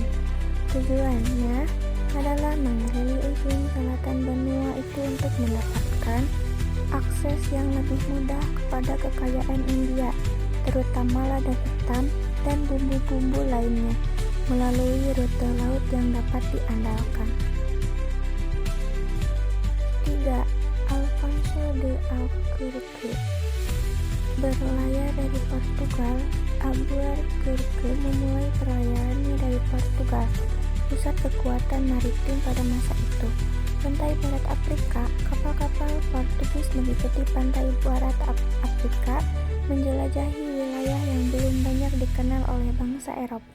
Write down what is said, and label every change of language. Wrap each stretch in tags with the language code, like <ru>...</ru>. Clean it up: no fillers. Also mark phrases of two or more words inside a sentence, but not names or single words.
<id>Tujuannya adalah mengelilingi ujung selatan benua itu untuk mendapatkan akses yang lebih mudah kepada kekayaan India, terutama lada hitam dan bumbu-bumbu lainnya, melalui rute laut yang dapat diandalkan. 3. Alfonso de Albuquerque. Berlayar dari Portugal, Albuquerque memulai pelayarannya dari Portugal, pusat kekuatan maritim pada masa itu. Pantai barat Afrika, kapal-kapal Portugis mengikuti pantai barat Afrika, menjelajahi wilayah yang belum banyak dikenal oleh bangsa Eropa.</id>